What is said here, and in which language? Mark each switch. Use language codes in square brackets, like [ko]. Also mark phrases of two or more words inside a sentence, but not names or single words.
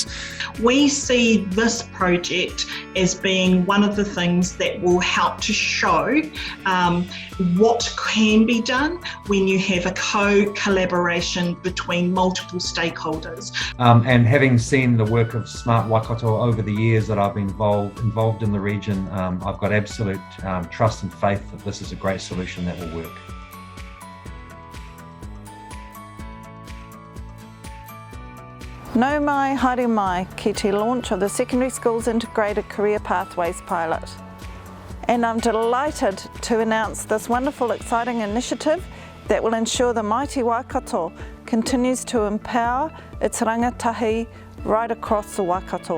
[en] We see this project as being one of the things that will help to show what can be done when you have a co-collaboration between multiple stakeholders. And having seen the work of Smart Waikato over the years that I've been involved in the region, I've got absolute trust and faith that this is a great solution that will work. [mi] Nau mai, haere mai, ki te [en] launch of the Secondary Schools Integrated Career Pathways Pilot. And I'm delighted to announce this wonderful, exciting initiative that will ensure the mighty Waikato continues to empower its rangatahi right across the Waikato.